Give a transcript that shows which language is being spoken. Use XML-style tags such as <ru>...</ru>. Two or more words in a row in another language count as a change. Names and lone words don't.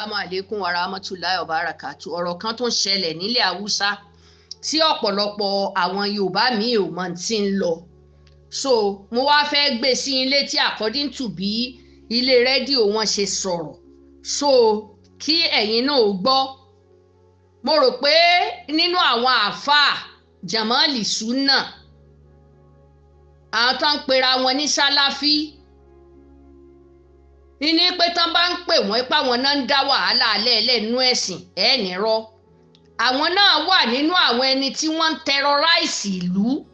<ar>السلام عليكم ورحمة الله وبركاته.</ar> <yo>Ọ̀rọ̀ kan tó ń ṣẹlẹ̀ nílẹ̀ Haúsá tí ọ̀pọ̀lọpọ̀ àwọn Yorùbá míì ò mọ̀ tí ń lọ. So mo wá fẹ́ gbé sí yín létí</yo> <en>according to</en> <yo>bí ilé rédíò wọn ṣe sọ̀rọ̀. So kí ẹ̀yin náà ó gbọ́. Mo rò pé nínú àwọn àáfàá Jamali Sunna àwọn tó ń pera wọn ní Sálàfí ní pé tán bá ń pè wọ́n pé àwọn náà ń dá wàhálà lẹ́ẹ̀lẹ́nu ẹ̀sìn ẹ̀ nírọ́ àwọn náà wà nínú àwọn ẹni tí wọ́n ń tẹrọráìsì ìlú.</yo>